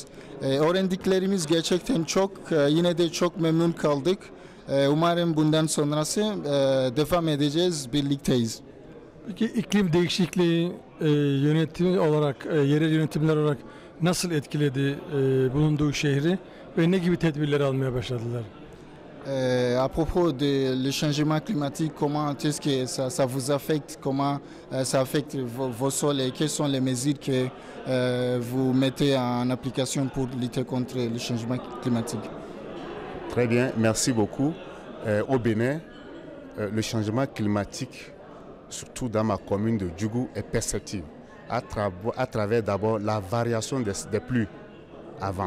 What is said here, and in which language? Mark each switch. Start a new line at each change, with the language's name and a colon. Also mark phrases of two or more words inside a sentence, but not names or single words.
Turkish: Öğrendiklerimiz gerçekten çok, yine de çok memnun kaldık. Umarım bundan sonrası devam edeceğiz, birlikteyiz. Peki iklim değişikliği yönetimi olarak, yerel yönetimler olarak nasıl etkiledi bulunduğu şehri ve ne gibi tedbirler almaya başladılar?
French: À propos de le changement climatique, comment est-ce que ça vous affecte, comment ça affecte vos sols et quelles sont les mesures que vous mettez en application pour lutter contre le changement climatique? Très bien, merci beaucoup. Au Bénin, le changement climatique, surtout dans ma commune de Djougou, est perceptible à travers d'abord la variation des pluies avant.